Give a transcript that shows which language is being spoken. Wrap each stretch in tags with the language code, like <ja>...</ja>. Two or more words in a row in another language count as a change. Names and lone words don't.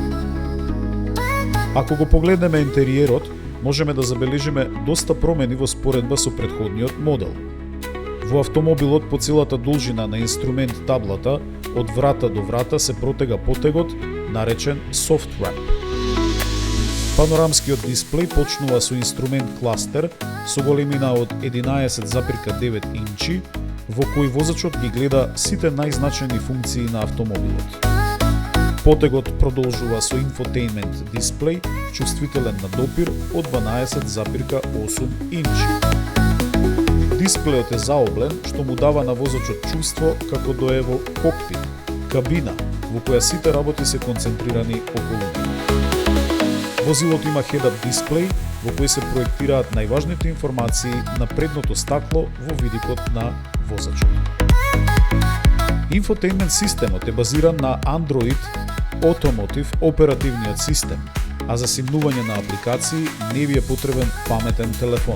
<mk>Ако го погледнеме интериерот, можеме да забележиме доста промени во споредба со претходниот модел. Во автомобилот по целата должина на инструмент таблата, од врата до врата се протега потегот, наречен</mk> <en>soft wrap.</en> <mk>Панорамскиот дисплеј почнува со инструмент кластер со големина од 11,9 инчи, во кој возачот ги гледа сите најзначајни функции на автомобилот. Потегот продолжува со инфотејмент дисплеј, чувствителен на допир од 12,8 инчи. Дисплејот е заоблен, што му дава на возачот чувство како да е во кокпит, кабина, во која сите работи се концентрирани околу него. Возилото има head-up дисплеј, во кој се проектираат најважните информации на предното стакло во видикот на возачот. Инфотејмент системот е базиран на Android Automotive оперативниот систем, а за симнување на апликации не ви е потребен паметен телефон.</mk>